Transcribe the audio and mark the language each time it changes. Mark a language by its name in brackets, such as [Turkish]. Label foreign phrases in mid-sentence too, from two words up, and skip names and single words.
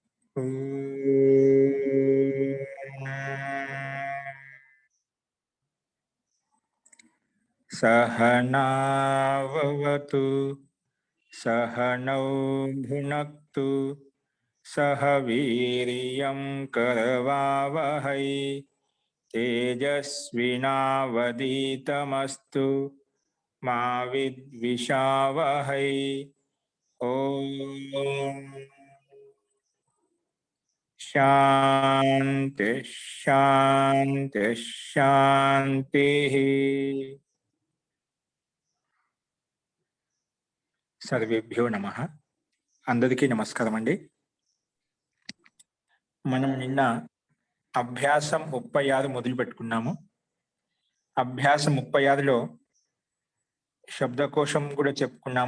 [Sanskrit] सहनावतु सहनौ भुनक्तु सह वीर्यं करवावहै तेजस्विनावधीतमस्तु मा विद्विषावहै। ओम शांति शांति शांति। सर्वेभ्यो नमः. [Telugu] అందరికీ నమస్కారం అండి. మనం నిన్న అభ్యాసం 36 మొదలు పెట్టుకున్నాము. అభ్యాసం 36లో శబ్దకోశం కూడా చెప్పుకున్నాము.